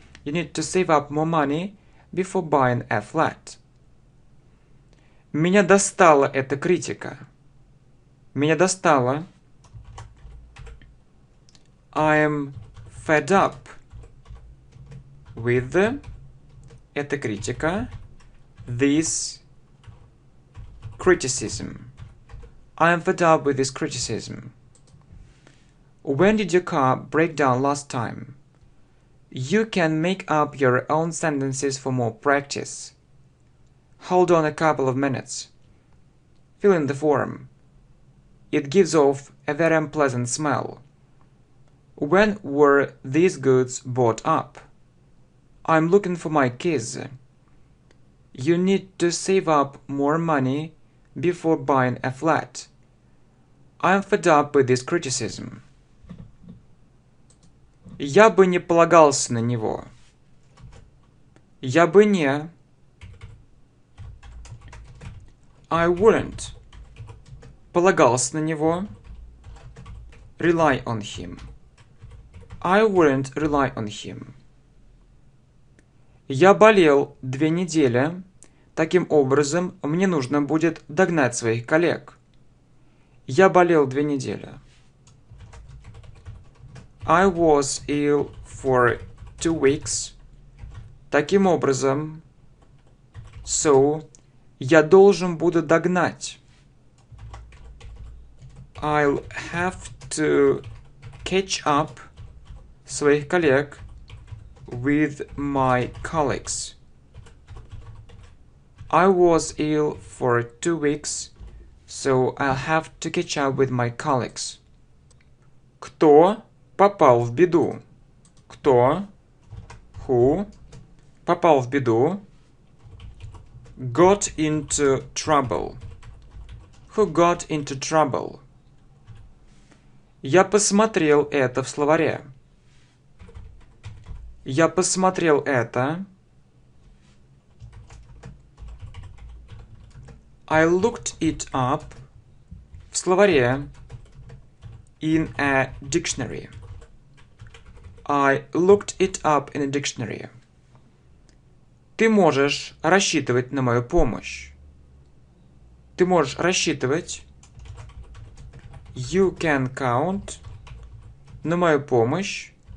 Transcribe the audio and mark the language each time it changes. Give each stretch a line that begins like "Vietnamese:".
English: You need to save up more money before buying a flat.
Russian: Меня достала эта критика. Меня достала.
English: I'm fed up with.
Russian: Это критика.
English: This criticism. I'm fed up with this criticism. When did your car break down last time? You can make up your own sentences for more practice. Hold on a couple of minutes. Fill in the form. It gives off a very unpleasant smell. When were these goods bought up? I'm looking for my keys. You need to save up more money before buying a flat. I'm fed up with this criticism.
Russian: Я бы не полагался на него. Я бы не.
English: I wouldn't.
Russian: Полагался на него.
English: Rely on him. I wouldn't rely on him.
Russian: Я болел 2 недели. Таким образом, мне нужно будет догнать своих коллег. Я болел 2 недели.
English: I was ill for 2 weeks.
Russian: Таким образом,
English: so,
Russian: я должен буду догнать.
English: I'll have to catch up
Russian: своих коллег
English: with my colleagues. I was ill for 2 weeks, so I'll have to catch up with my colleagues.
Russian: Кто попал в беду? Кто?
English: Who?
Russian: Попал в беду.
English: Got into trouble. Who got into trouble?
Russian: Я посмотрел это в словаре. Я посмотрел это.
English: I looked it up
Russian: в словаре.
English: In a dictionary. I looked it up in a dictionary.
Russian: Ты можешь рассчитывать на мою помощь. Ты можешь рассчитывать.
English: You can count
Russian: на мою помощь.